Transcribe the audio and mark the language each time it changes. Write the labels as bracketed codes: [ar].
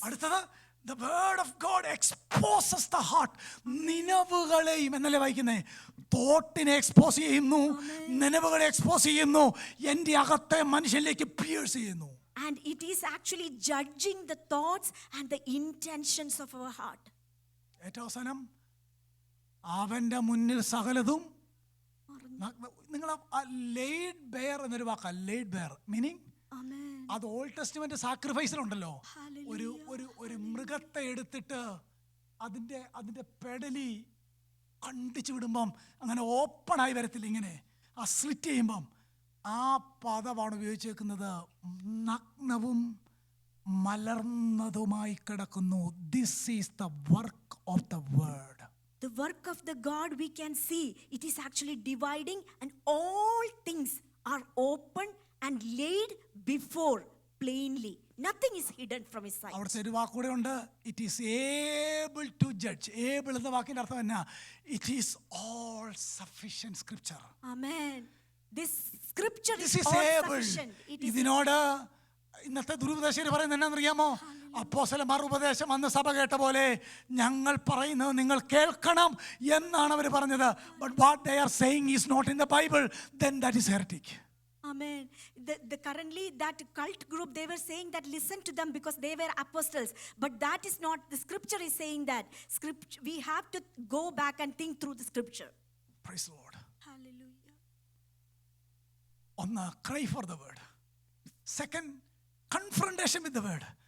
[en] അടുത്തത് the word of God exposes the heart. [ml] നിനവുകളെയും എന്നല്ലേ വായിക്കുന്നേ? തോട്ടിനെ expose ചെയ്യുന്നു, നിനവുകളെ എക്സ്പോസ് ചെയ്യുന്നു, എൻ്റെ അകത്തെ മനുഷ്യനിലേക്ക് പിയേഴ്സ് ചെയ്യുന്നു. [en] And it is actually judging the thoughts and the intentions of our heart. [ml] ഏറ്റവും അവസാനം അവൻ്റെ മുന്നിൽ സകലതും. നിങ്ങൾ ലെയ്ഡ് ബെയർ എന്നൊരു വാക്കാണ്. ലെയ്ഡ് ബെയർ മീനിങ് അത് ഓൾഡ് ടെസ്റ്റ്മെന്റ് സാക്രിഫൈസിലുണ്ടല്ലോ. ഒരു മൃഗത്തെ എടുത്തിട്ട് അതിൻ്റെ പെടലി കണ്ടിച്ചു വിടുമ്പം അങ്ങനെ ഓപ്പണായി വരത്തില്ല, ഇങ്ങനെ ആ സ്ലിറ്റ് ചെയ്യുമ്പം ആ പദമാണ് ഉപയോഗിച്ചേക്കുന്നത്. നഗ്നവും മലർന്നതുമായി കിടക്കുന്നു. [en] This is the work of the word. The work of the God we can see. It is actually dividing, and all things are open and laid before plainly. Nothing is hidden from his sight. [ml] അവിടുത്തെ ഒരു വാക്കൂടെ ഉണ്ട്, [en] It is able to judge. [ml] Able എന്ന വാക്കിൻ്റെ അർത്ഥം എന്നാ? [en] It is all sufficient scripture. Amen. This scripture This is is all able. sufficient. It is [ml] ഇതിനോട് ഇന്നത്തെ ദുരുപദേശകർ പറയുന്നത് എന്നാണെന്നറിയാമോ? അപ്പോസ്തലന്മാർ ഉപദേശം അന്ന് സഭ കേട്ട പോലെ ഞങ്ങൾ പറയുന്നത് നിങ്ങൾ കേൾക്കണം എന്നാണ് അവർ പറഞ്ഞത്. [en] But what they are saying is not in the Bible, then that is heretic. Amen. Currently that cult group, they were saying that listen to them because they were apostles. But that is not, the scripture is saying that. We have to go back and think through the scripture. Praise the Lord. Hallelujah. ഒന്ന്, cry for the word. Second, confrontation with the word.